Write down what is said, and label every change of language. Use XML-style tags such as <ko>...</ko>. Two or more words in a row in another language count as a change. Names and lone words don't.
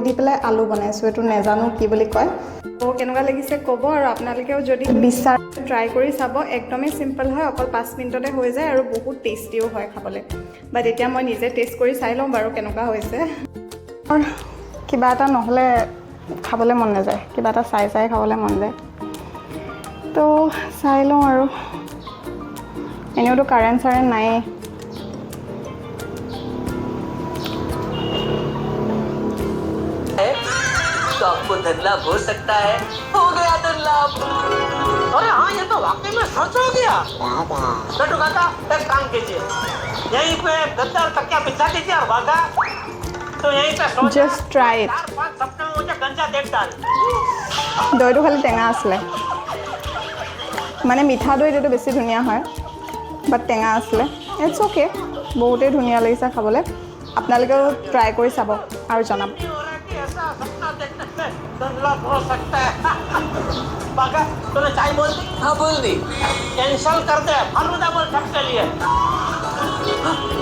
<as>দি পেলাই আলু বনাইছোঁ এইটো নেজানো কি বুলি কয় তো কেনেকুৱা লাগিছে ক'ব আৰু আপোনালোকেও যদি বিচাৰে ট্ৰাই কৰি চাব একদমেই চিম্পল হয় অকল 5 মিনিটতে হৈ যায় আৰু বহুত টেষ্টিও হয় খাবলৈ বাট এতিয়া মই নিজে টেষ্ট কৰি চাই লওঁ বাৰু কেনেকুৱা হৈছে কিবা এটা নহ'লে খাবলৈ মন নাযায় কিবা এটা চাই খাবলৈ মন যায় তো চাই লওঁ আৰু এনেওতো কাৰেণ্ট নায়েই</as> <hi>तो आपको धन लाभ हो सकता है हो गया धन लाभ अरे हाँ ये तो वाकई में सच हो गया लड्डू काका एक काम कीजिए यहीं पे गद्दा और तकिया बिछा दीजिए और भागा तो यहीं पे सो</hi> <en>Just try it.</en> <hi>4-5 सप्ताह में मुझे गंजा देख डाल</hi> <as>দৈটো খালি টেঙা আছিলে মানে মিঠা দৈ এইটো বেছি ধুনীয়া হয় বাট টেঙা আছিলে</as> <en>it's okay</en> <as>বহুতেই ধুনীয়া লাগিছে খাবলৈ আপোনালোকেও ট্ৰাই কৰি চাব আৰু জনাব</as> <hi>ऐसा सपना देखने से धन लाभ हो सकता है बाका तूने चाय बोल दी हाँ बोल दी कैंसल कर दे फलूदा बोल सबके लिए</hi>